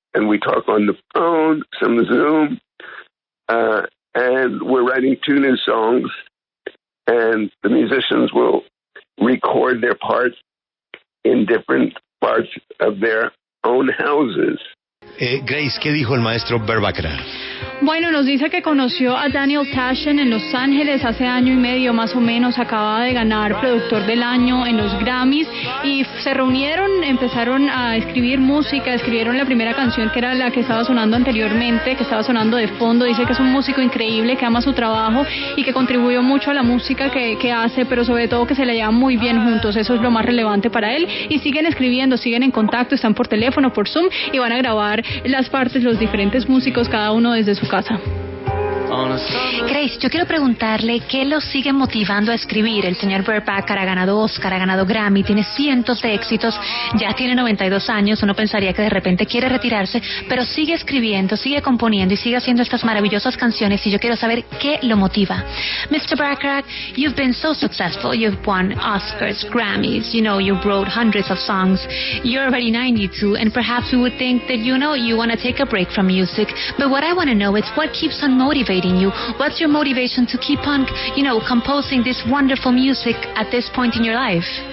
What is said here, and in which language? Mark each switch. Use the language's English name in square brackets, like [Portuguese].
[English] And we talk on the phone, some Zoom, and we're writing 2 new songs, and the musicians will record their parts in different parts of their own houses. [Spanish] Grace, ¿qué dijo el maestro Burt Bacharach? Bueno, nos dice que conoció a Daniel Tashen en Los Ángeles hace año y medio más o menos. Acababa de ganar Productor del Año en los Grammys y se reunieron, empezaron a escribir música, escribieron la primera canción que era la que estaba sonando anteriormente, que estaba sonando de fondo. Dice que es un músico increíble, que ama su trabajo y que contribuyó mucho a la música que hace, pero sobre todo que se la llevan muy bien juntos. Eso es lo más relevante para él. Y siguen escribiendo, siguen en contacto, están por teléfono, por Zoom y van a grabar las partes, los diferentes músicos, cada uno desde su casa. Grace, yo quiero preguntarle qué lo sigue motivando a escribir. El señor Burt Bacharach ha ganado Oscar, ha ganado Grammy, tiene cientos de éxitos, ya tiene 92 años, uno pensaría que de repente quiere retirarse, pero sigue escribiendo, sigue componiendo y sigue haciendo estas maravillosas canciones y yo quiero saber qué lo motiva. [English] Mr. Bacharach, you've been so successful, you've won Oscars, Grammys, you wrote hundreds of songs, you're already 92 and perhaps we would think that you want to take a break from music, but what I want to know is what keeps on motivating you? What's your motivation to keep on, composing this wonderful music at this point in your life?